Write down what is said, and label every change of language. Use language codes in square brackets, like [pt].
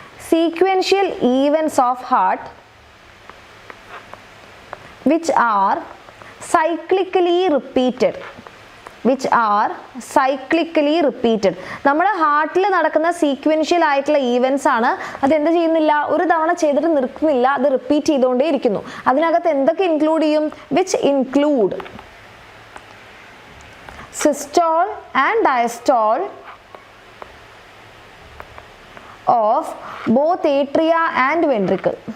[en] Sequential events of heart which are cyclically repeated. which are cyclically repeated. [ml] നമ്മുടെ ഹാർട്ടിൽ നടക്കുന്ന sequential ആയിട്ടുള്ള events ആണ്. അത് എന്ത് ചെയ്യുന്നില്ല, ഒരു തവണ ചെയ്തിട്ട് നിർത്തുന്നില്ല, അത് റിപ്പീറ്റ് ചെയ്തുകൊണ്ടേ ഇരിക്കുന്നു. അതിനകത്ത് എന്തൊക്കെ ഇൻക്ലൂഡ് ചെയ്യും? [en] which include systole and diastole of both atria and ventricle.